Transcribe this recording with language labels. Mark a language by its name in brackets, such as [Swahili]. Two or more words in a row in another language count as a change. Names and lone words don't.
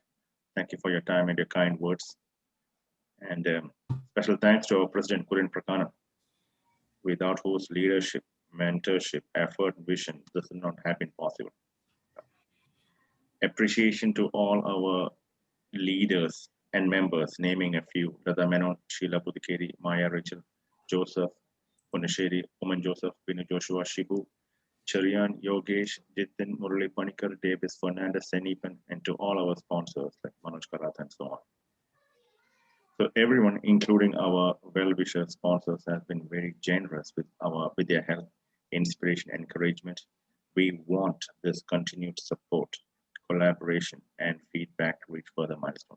[English] Thank you for your time and your kind words. And special thanks to our President Kurin Prakana, without whose leadership, mentorship, effort, vision, this would not have been possible. Appreciation to all our leaders and members, naming a few: Radha Menon, Sheila Pudikeri, Maya Rachel, Joseph, Punasheri, Oman Joseph, Vinu Joshua, Shibu, Charian, Yogesh, Jitin, Murali Panikar, Davis, Fernandez, Senipan, and to all our sponsors like Manoj Karath and so on. So everyone, including our well-wisher sponsors, has been very generous with their help, inspiration, encouragement. We want this continued support, collaboration, and feedback to reach further milestones.